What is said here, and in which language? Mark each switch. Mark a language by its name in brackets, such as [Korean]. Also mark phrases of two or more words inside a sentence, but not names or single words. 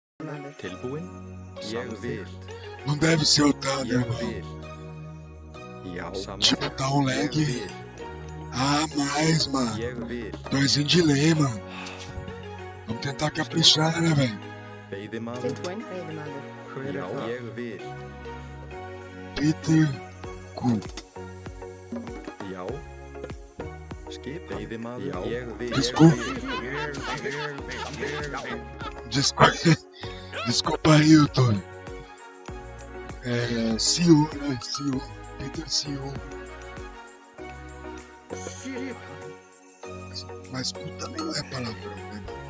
[Icelandic] maður. Tilbúin? Ég vil. [Portuguese] Não deve ser o Thunder, [Icelandic] Ég [Portuguese] não. [Icelandic] vil. Já, [Portuguese] Tipo, [Icelandic] samþykkt. [Portuguese] tá um [Icelandic] Ég lag vil. [Portuguese] a mais, mano. [Icelandic] Ég vil. [Portuguese] 2 em delay, mano. Vamos tentar caprichar, né, velho? [Icelandic] Veiðimaður. Tilbúin, veiðimaður. Hver er það? Ég vil. Peter Q. Já. Skip. Veiðimaður. Já. Ég vil. [Portuguese] Desculpa. Desculpa, desculpa aí, Antônio. É, CEO, né? CEO. Peter CEO. Mas Q também não é palavrão, né?